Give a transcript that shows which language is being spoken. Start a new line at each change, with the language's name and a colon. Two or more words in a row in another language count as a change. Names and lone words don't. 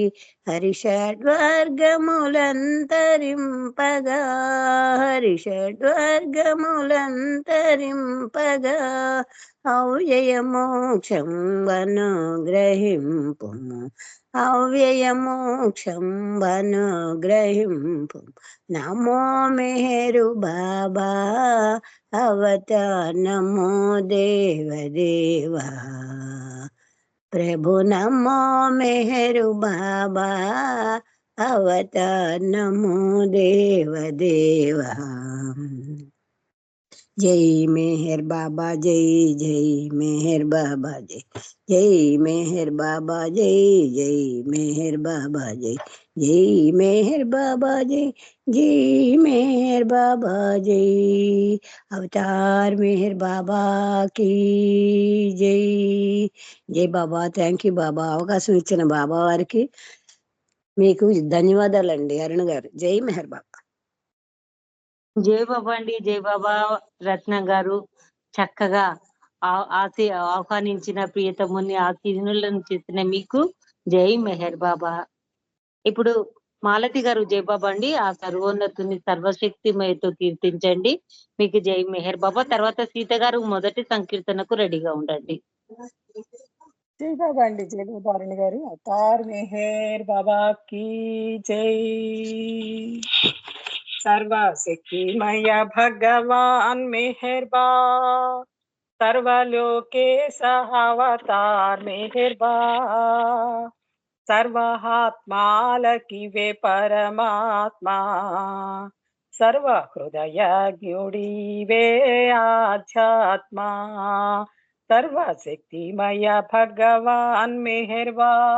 Telugu: హరిషడ్వర్గములంతరింపగా, హరిషడ్వర్గములంతరింపగా, అవ్యయ మోక్షం వనుగ్రహింపుము, అవ్యయ మోక్షం వనుగ్రహింపు, నమో మెహరు బాబా, అవతార్ నమో దేవ దేవా, ప్రభు నమో మెహరు బాబా, అవతార్ నమో దేవ దేవా,
Hindi: जय मेहर बाबा जय, जय मेहर बाबा जय, जय मेहर बाबा जय, जय मेहर बाबा जय, जय मेहर बाबा जय, जय मेहर बाबा जय, अवतार मेहर बाबा की जय,
Telugu: జై బాబా.
English: thank you
Telugu: బాబా, అవకాశం ఇచ్చిన బాబా వారికి మీకు ధన్యవాదాలండి. అరుణ్ గారు, జై మెహర్ బాబా. జై బాబా అండి, జై బాబా. రత్న గారు చక్కగా ఆహ్వానించిన ప్రియతముని ఆశీనులను చేసిన మీకు జై మెహర్ బాబా. ఇప్పుడు మాలతి గారు జై బాబా అండి. ఆ సర్వోన్నతుని సర్వశక్తిమయతో కీర్తించండి, మీకు జై మెహర్ బాబా. తర్వాత సీత గారు మొదటి సంకీర్తనకు రెడీగా ఉండండి. జై బాబా అండి, జై బాబా అరుణ్ గారు.
Hindi: అవతార్ మెహర్ బాబా की जय,
Telugu: సర్వశక్తిమయ భగవాన మెహరబా, సర్వలోకేశ అవతార మెహరబా, సర్వాత్మలకివే పరమాత్మా, సర్వ హృదయ గుడివే ఆధ్యాత్మా, సర్వశక్తిమయ భగవాన మెహరబా,